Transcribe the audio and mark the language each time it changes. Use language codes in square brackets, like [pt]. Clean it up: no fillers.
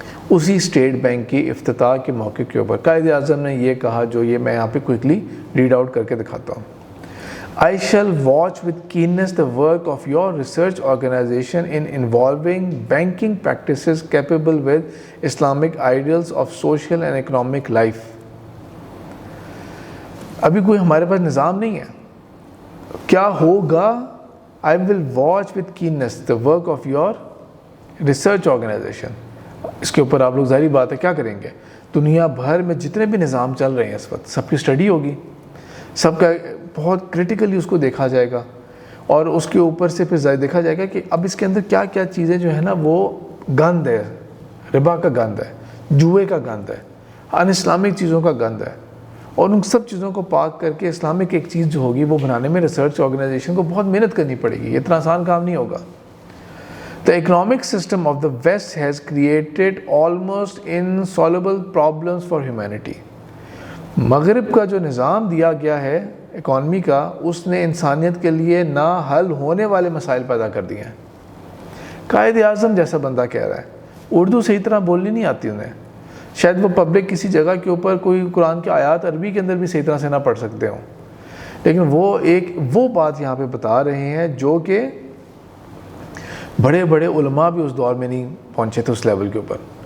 [ur] اسی state bank کی افتتاح کے موقع کے اوپر قائد اعظم نے یہ کہا، جو یہ میں یہاں پہ کوئکلی ریڈ آؤٹ کر کے دکھاتا ہوں۔ [en] I shall watch with keenness the work of your research organization in involving banking practices capable with Islamic ideals of social and economic life۔ [ur] ابھی کوئی ہمارے پاس نظام نہیں ہے، کیا ہوگا [en] I will watch with keenness the work of your research organization. [ur] اس کے اوپر آپ لوگ ظاہری بات ہے کیا کریں گے, دنیا بھر میں جتنے بھی نظام چل رہے ہیں اس وقت سب کی اسٹڈی ہوگی, سب کا بہت کرٹیکلی اس کو دیکھا جائے گا, اور اس کے اوپر سے پھر دیکھا جائے گا کہ اب اس کے اندر کیا کیا چیزیں جو ہے نا وہ گند ہے, ربا کا گند ہے, جوئے کا گند ہے, ان اسلامک چیزوں کا گند ہے, اور ان سب چیزوں کو پاک کر کے اسلامک ایک چیز جو ہوگی وہ بنانے میں ریسرچ آرگنائزیشن کو بہت محنت کرنی پڑے گی, اتنا آسان کام نہیں ہوگا. [en] The economic system of the West has created almost insoluble problems for humanity. [ur] مغرب کا جو نظام دیا گیا ہے اکانومی کا, اس نے انسانیت کے لیے نا حل ہونے والے مسائل پیدا کر دیے ہیں. قائد اعظم جیسا بندہ کہہ رہا ہے, اردو صحیح طرح بولنی نہیں آتی انہیں, شاید وہ پبلک کسی جگہ کے اوپر کوئی قرآن کی آیات عربی کے اندر بھی صحیح طرح سے نہ پڑھ سکتے ہوں, لیکن وہ بات یہاں پہ بتا رہے ہیں جو کہ بڑے بڑے علماء بھی اس دور میں نہیں پہنچے تھے اس لیول کے اوپر.